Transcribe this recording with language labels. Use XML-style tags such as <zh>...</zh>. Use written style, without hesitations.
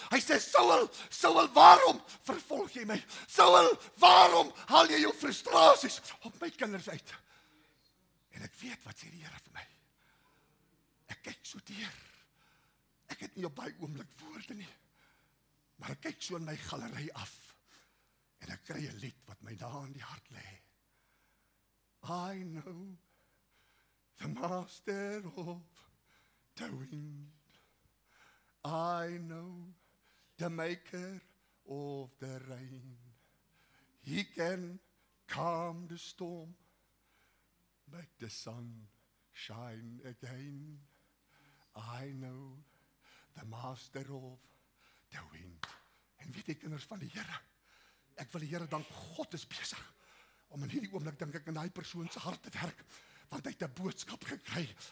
<af>Hy sê, Saul, waarom vervolg jy my? Saul, waarom haal jy jou frustrasies op my kinders uit? En ek weet wat sê die Here vir my. Ek kyk so deur. Ek het nie op daai oomblik woorde nie. Maar ek kyk so in my galery af. En ek kry 'n lied wat my daar in die hart lê.</af> <en>I know the master of the wind. I know the maker of the rain. He can calm the storm, make the sun shine again. I know the master of the wind.</en> <af>En weet jy, kinders van die Here, ek wil die Here dank, God is besig om in hierdie oomblik, dink ek, in daai persoon se hart te werk, want hy het 'n boodskap gekry.</af>